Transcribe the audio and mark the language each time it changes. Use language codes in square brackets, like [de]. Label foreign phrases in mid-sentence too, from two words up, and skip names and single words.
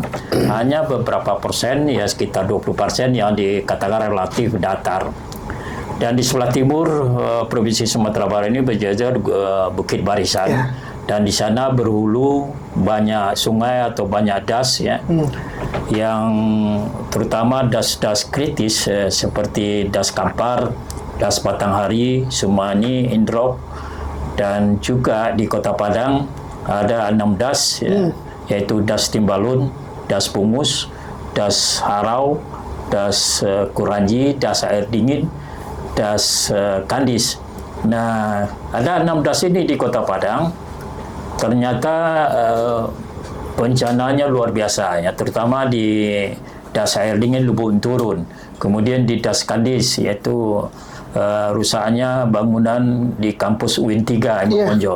[id] Hanya beberapa persen, ya sekitar 20% yang dikatakan relatif datar. Dan di sebelah timur Provinsi Sumatera Barat ini berjajar Bukit Barisan. Dan di sana berhulu banyak sungai atau banyak das ya, yang terutama das-das kritis seperti das Kampar, das Batanghari, Sumani, Indrop, dan juga di Kota Padang ada 6 das ya, yaitu das Timbalun, das Pungus, das Harau, das Kuranji, das Air Dingin, das Kandis. Nah, ada 6 das ini di Kota Padang. Ternyata bencananya luar biasa ya, terutama di das Air Dingin Lubuk Turun, kemudian di das Kandis yaitu rusaknya bangunan di kampus UIN 3 Monjol.